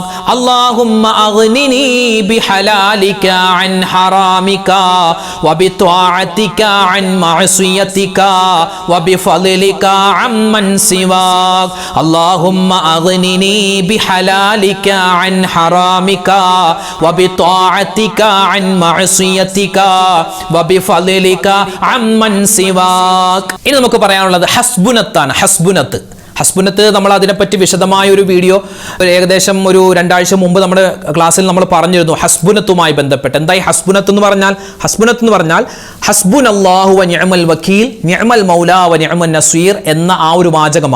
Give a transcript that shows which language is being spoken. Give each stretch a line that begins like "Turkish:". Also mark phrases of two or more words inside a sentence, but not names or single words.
Arabic: اللهم أغنني بحلالك عن حرامك وبطاعتك عن معصيتك وبفضلك عمن سواك. اللهم أغنني بحلالك عن حرامك وبطاعتك عن معصيتك وبفضلك عمن سواك.
Malayalam: ഇനി നമുക്ക് പറയാനുള്ളത് ഹസ്ബുനത്താണ്. ഹസ്ബുനത്ത് നമ്മൾ അതിനെപ്പറ്റി വിശദമായ ഒരു വീഡിയോ ഏകദേശം ഒരു 2 ആഴ്ച മുമ്പ് നമ്മുടെ ക്ലാസ്സിൽ നമ്മൾ പറഞ്ഞിരുന്നു. ഹസ്ബുനത്തുമായി ബന്ധപ്പെട്ട് എന്തായി ഹസ്ബുനത്ത് എന്ന് പറഞ്ഞാൽ
Arabic: حسبنا الله ونعم الوكيل نعم المولى ونعم النصير
Malayalam: എന്ന ആ ഒരു വാചകമാണ്.